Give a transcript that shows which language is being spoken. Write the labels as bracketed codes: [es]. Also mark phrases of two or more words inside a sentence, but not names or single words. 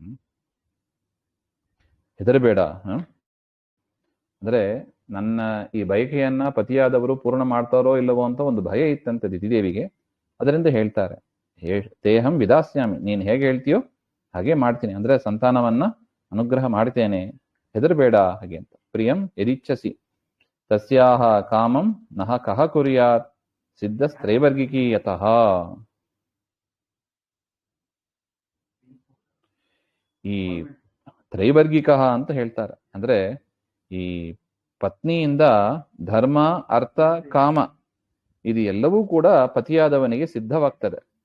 [kn] ಹೆದರಬೇಡ, ಅಂದ್ರೆ ನನ್ನ ಈ ಬಯಕೆಯನ್ನ ಪತಿಯಾದವರು ಪೂರ್ಣ ಮಾಡ್ತಾರೋ ಇಲ್ಲವೋ ಅಂತ ಒಂದು ಭಯ ಇತ್ತಂತೆ ದಿತಿದೇವಿಗೆ. ಅದರಿಂದ ಹೇಳ್ತಾರೆ, [sa] ತೇಹಂ ವಿದಾಸ್ಯಾಮಿ, [kn] ನೀನ್ ಹೇಗೆ ಹೇಳ್ತೀಯೋ ಹಾಗೆ ಮಾಡ್ತೀನಿ, ಅಂದ್ರೆ ಸಂತಾನವನ್ನ ಅನುಗ್ರಹ ಮಾಡ್ತೇನೆ, ಹೆದರಬೇಡ ಹಾಗೆ ಅಂತ. [sa] ಪ್ರಿಯಂ ಯದಿಚ್ಛಸಿ ತಸ್ಯಾಹ ಕಾಮಂ ನಹ ಕಹ ಕುರ್ಯಾತ್ ಸಿದ್ಧಸ್ತ್ರೈವರ್ಗಿಕಿ ಯತಃ. [kn] ಈ ತ್ರೈವರ್ಗಿಕ ಅಂತ ಹೇಳ್ತಾರೆ, ಅಂದ್ರೆ ಈ ಪತ್ನಿಯಿಂದ ಧರ್ಮ, ಅರ್ಥ, ಕಾಮ ಇದು ಎಲ್ಲವೂ ಕೂಡ ಪತಿಯಾದವನಿಗೆ ಸಿದ್ಧವಾಗ್ತದೆ.